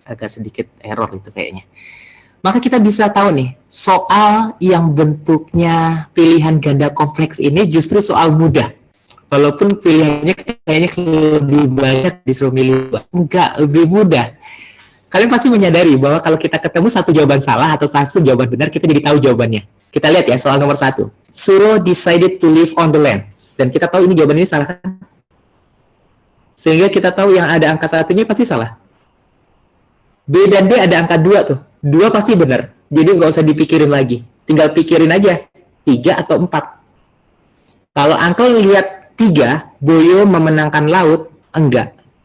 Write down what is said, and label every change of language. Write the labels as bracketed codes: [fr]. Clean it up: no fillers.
[id] Agak sedikit error itu kayaknya. Maka kita bisa tahu nih, soal yang bentuknya pilihan ganda kompleks ini justru soal mudah. Walaupun pilihannya kayaknya lebih banyak disuruh milih. Enggak, lebih mudah. Kalian pasti menyadari bahwa kalau kita ketemu satu jawaban salah atau satu jawaban benar, kita jadi tahu jawabannya. Kita lihat ya, soal nomor 1. [en] Suro decided to live on the land. [id] Dan kita tahu ini jawaban ini salah kan? Sehingga kita tahu yang ada angka satunya pasti salah. B dan D ada angka 2 tuh. 2 pasti benar. Jadi nggak usah dipikirin lagi. Tinggal pikirin aja. 3 atau 4. Kalau Uncle lihat 3, Boyo memenangkan laut, enggak.